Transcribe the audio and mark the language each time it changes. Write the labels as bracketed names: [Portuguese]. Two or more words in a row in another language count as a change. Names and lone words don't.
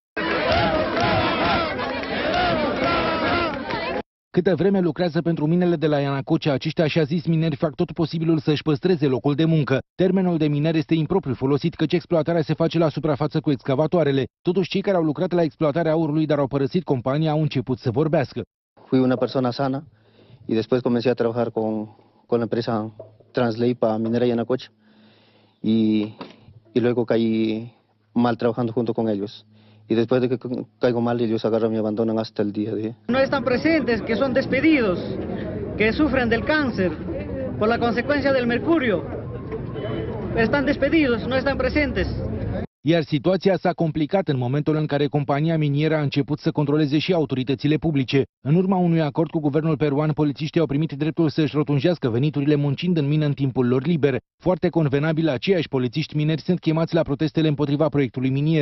[Romanian] Câtă vreme lucrează pentru minele de la Ianacocea, aceștia așa zis mineri fac tot posibilul să-și păstreze locul de muncă. Termenul de miner este impropriu folosit, căci exploatarea se face la suprafață cu excavatoarele. Totuși, cei care au lucrat la exploatarea aurului, dar au părăsit compania, au început să vorbească. [Spanish] Fui una persona sana y después comencé a trabajar con la empresa Translate para Minera Yanacocha y luego caí mal trabajando junto con ellos. Y después de que caigo mal, ellos agarran y me abandonan hasta el día de hoy. No están presentes, que son despedidos, que sufren del cáncer por la consecuencia del mercurio. Están despedidos, no están presentes. [Romanian] Iar situația s-a complicat în momentul în care compania minieră a început să controleze și autoritățile publice. În urma unui acord cu guvernul peruan, polițiștii au primit dreptul să-și rotunjească veniturile muncind în mină în timpul lor liber. Foarte convenabil, aceiași polițiști mineri sunt chemați la protestele împotriva proiectului minier.